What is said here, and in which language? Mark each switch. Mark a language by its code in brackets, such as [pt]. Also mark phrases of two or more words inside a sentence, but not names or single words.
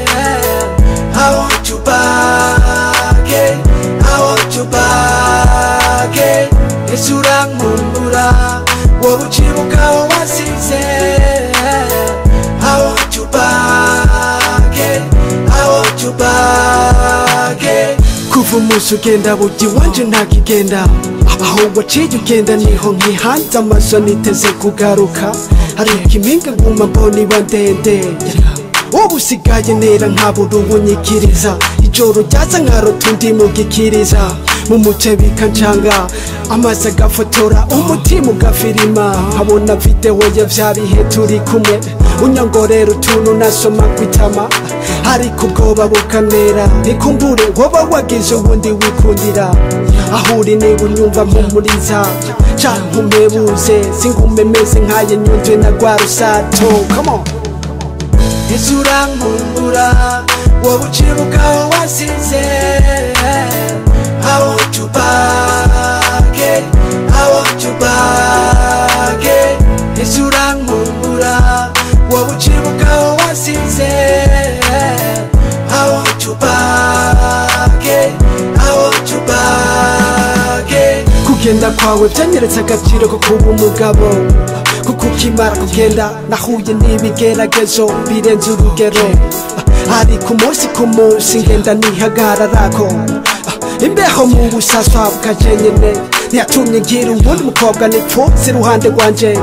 [en] I want you back, I want you back. [rn] Ese Urankumbura By Devanti. [en] I want you back, I want you back. [rn] Kuva umunsi ugenda bugi wanje ntakigenda, aho waciye ugenda niho nkihanze amaso niteze kugaruka. Ariko impinga nguma mbona iba ndende, ubu usigaye nera nkabura ubunyikiriza. Ijoro ryaza nkarota undi mugikiriza, mu muce bikancanga amazi agafotora umutima ugafirima. Nkabona video ya vya bihe turi kumwe, unyongorera utuntu nasoma kwitama, ariko ubwoba bukanera. Ikumbure woba wagize ubundi wikundira, aho uri niba unyumva mpumuriza, canke umpebuze singume meze nkaye nyunzwe na rwa rusato. [en] Come on. [rn] Ese Urankumbura woba ucibuka aho wasize. [en] I want you back, I want you back. [rn] Ese Urankumbura woba ucibuka aho wasize. [en] I want you back, I want you back. [rn] Kugenda kwawe byanyeretse agaciro ko kuba umugabo, kuko ukimara kugenda nahuye n'ibigeragezo birenze urugero. Ariko umunsi ku munsi ngenda nihagararako, imbeho mu busaswa bwaje nyene ntiyatumye ngira ubundi mukobwa nipfutse iruhande rwanje.